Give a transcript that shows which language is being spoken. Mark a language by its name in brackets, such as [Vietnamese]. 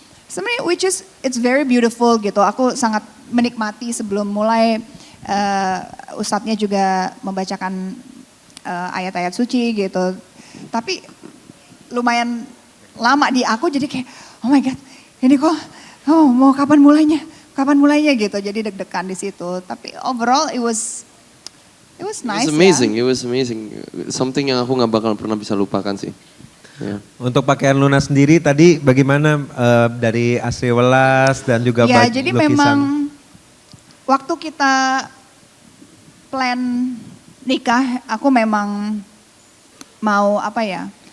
[English] Sebenarnya which is it's very beautiful gitu. [Indonesian] Aku sangat menikmati sebelum mulai ustadznya juga membacakan ayat-ayat suci gitu. Tapi lumayan lama di aku jadi kayak [English] oh my god [Indonesian] ini kok mau kapan mulainya gitu. Jadi deg-degan di situ. [English] Tapi overall it was nice. It was amazing. [Indonesian] Something yang aku nggak bakal pernah bisa lupakan sih. Ya. Untuk pakaian Luna sendiri tadi bagaimana dari Asri Welas dan juga Ya baju jadi lukisan? memang waktu kita plan nikah aku memang mau apa ya.